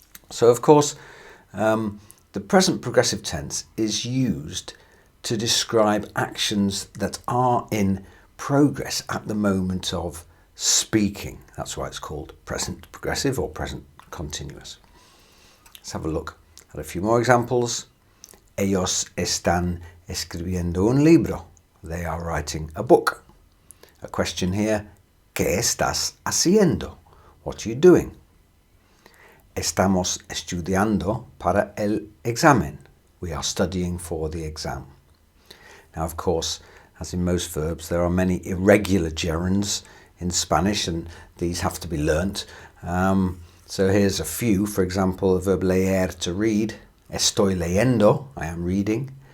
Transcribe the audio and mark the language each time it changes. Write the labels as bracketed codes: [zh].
[en] So of course, the present progressive tense is used to describe actions that are in progress at the moment of speaking. That's why it's called present progressive or present continuous. Let's have a look at a few more examples. [es] Ellos están escribiendo un libro. [en] They are writing a book. A question here, [es] ¿qué estás haciendo? [en] What are you doing? [es] Estamos estudiando para el examen. [en] We are studying for the exam. Now, of course, as in most verbs, there are many irregular gerunds in Spanish, and these have to be learnt. So here's a few. For example, the verb leer, to read. [es] Estoy leyendo, [en] I am reading.